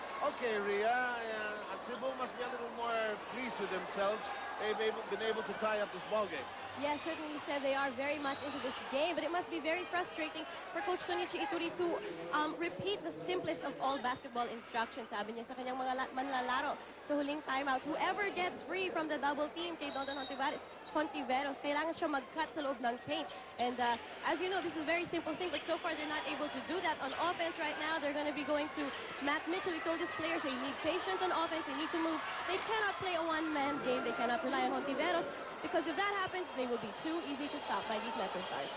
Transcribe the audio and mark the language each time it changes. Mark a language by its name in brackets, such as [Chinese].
[English] Okay, Ria, and Cebu must be a little more pleased with themselves. They've been able to tie up this ball game. Yes, certainly said they are very much into this game, but it must be very frustrating for Coach Tonichi Ituri to repeat the simplest of all basketball instructions. [Filipino] Sabi niya sa kanyang mga manlalaro sa huling timeout, [English] whoever gets free from the double team [Filipino] kay Dondon Hontiveros, kailangan siya mag-cut sa loob ng paint. [English] And as you know, this is a very simple thing, but so far they're not able to do that on offense right now. They're going to be going to Matt Mitchell. He told his players they need patience on offense. They need to move. They cannot play a one-man game. They cannot rely on Hontiveros, because if that happens, they will be too easy to stop by these Metro Stars.